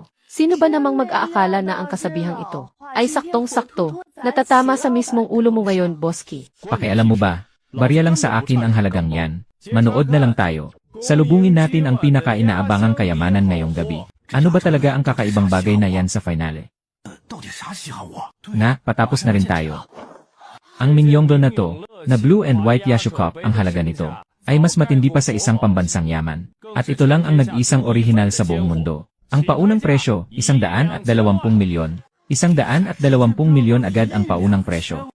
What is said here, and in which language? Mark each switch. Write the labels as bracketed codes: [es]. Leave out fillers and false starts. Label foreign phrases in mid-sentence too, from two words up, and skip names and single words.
[tl] Sino ba namang mag-aakala na ang kasabihang ito ay saktong-sakto, natatama sa mismong ulo mo ngayon, Boski? Pakialam mo ba? Barya lang sa akin ang halagang yan. Manood na lang tayo. Salubungin natin ang pinaka-inaabangang kayamanan ngayong gabi. Ano ba talaga ang kakaibang bagay na yan sa finale? [zh] 到底啥稀罕我？ [tl] Na, patapos na rin tayo. Ang Mingyongdo na to, na [en] blue and white [tl] Yashu Cup ang halaga nito, ay mas matindi pa sa isang pambansang yaman. At ito lang ang nag-isang orihinal sa buong mundo. Ang paunang presyo, 120 milyon. 120 milyon agad ang paunang presyo.